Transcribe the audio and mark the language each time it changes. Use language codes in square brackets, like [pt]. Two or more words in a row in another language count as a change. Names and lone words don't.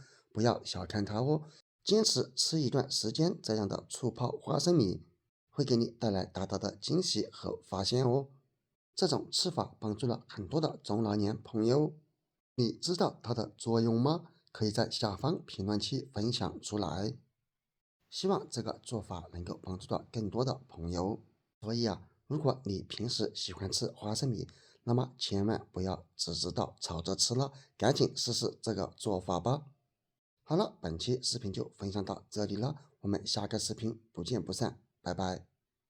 [zh] 不要小看它哦，堅持吃一段時間，這樣的醋泡花生米會給你帶來大大的驚喜和發現哦。這種吃法幫助了很多的中老年朋友，你知道它的作用嗎？可以在下方評論區分享出來。希望這個做法能夠幫助到更多的朋友。所以如果你平時喜歡吃花生米，那麼千萬不要只知道炒着吃了，趕緊試試這個做法吧。好了，本期視頻就分享到這裡了，我們下個視頻不見不散，拜拜。